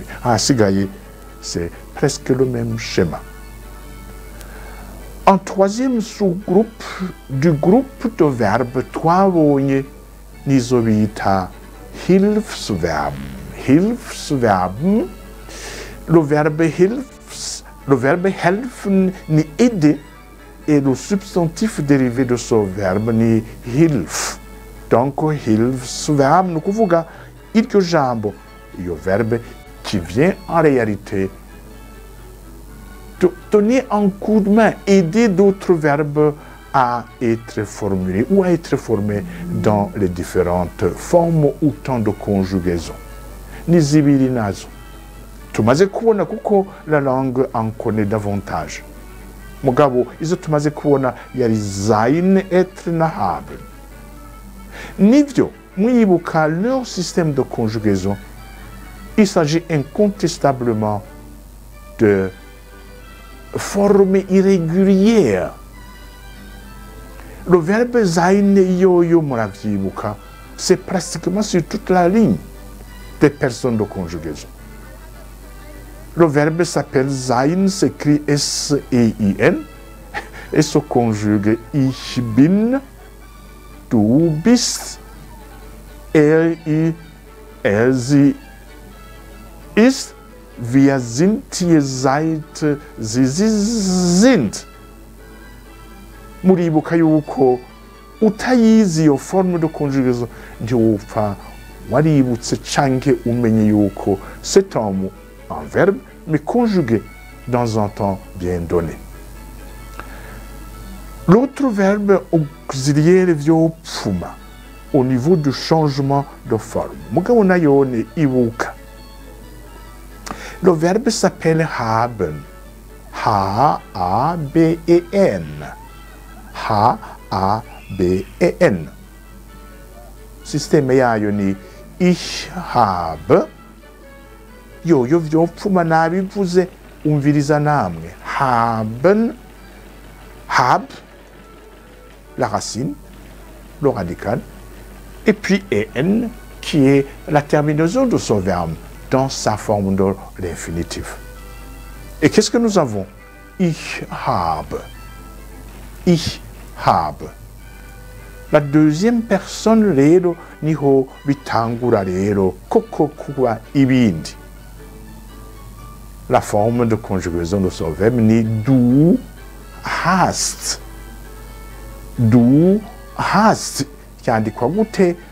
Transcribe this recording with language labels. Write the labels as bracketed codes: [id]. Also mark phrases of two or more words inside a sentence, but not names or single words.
[fr] Sigaye, c'est presque le même schéma. Un troisième sous-groupe du groupe de verbes [rn] twabonye nizo bita [fr] Hilfsverben. Hilfsverben, le verbe helfen ni aider et le substantif dérivé de ce verbe ni hilf. Donc Hilfsverben nous [rn] kuvuga iryo jambo, iyo [fr] verbe qui vient en réalité donner un coup de main, aider d'autres verbes à être formulés ou à être formés dans les différentes formes ou temps de conjugaison. [rn] Nizibiri nazo. Tumaze kubona kuko [fr] la langue en connaît davantage. [rn] Mugabo, izo tumaze kubona yari sein, être na haben. Nivyo, mwibuka [fr] leur système de conjugaison, il s'agit incontestablement de forme irrégulière. Le verbe sein [rn] yo muravyibuka, [fr] c'est pratiquement sur toute la ligne des personnes de conjugaison. Le verbe s'appelle sein, s'écrit S-E-I-N, et se conjugue [de] ich bin, du bist, er, sie ist, wir sind, ihr seid, sie sind. [rn] Muribuka yuko utayizi iyo [fr] forme de conjugaison [rn] ntiwupfa waributse canke umenye yuko [fr] c'est un mot, un verbe, mais conjugué dans un temps bien donné. L'autre verbe auxiliaire vyopfuma au niveau du changement de forme. [rn] Mugabo nayo ni ibuka. [fr] Le verbe s'appelle haben. H-A-B-E-N. H-A-B-E-N. [rn] Système yayo ni [de] ich habe. [rn] Yoyo vyopfuma nabivuze umviriza namwe. Haben. Hab. [fr] La racine. Le radical. Et puis en qui est la terminaison de ce verbe dans sa forme de l'infinitif. Et qu'est-ce que nous avons? [de] Ich habe. Ich habe. [fr] La deuxième personne [rn] rero niho bitangura rero koko kuba ibindi. [fr] La forme de conjugaison de ce verbe ni [de] du hast. Du hast. [rn] Cyandikwa gute?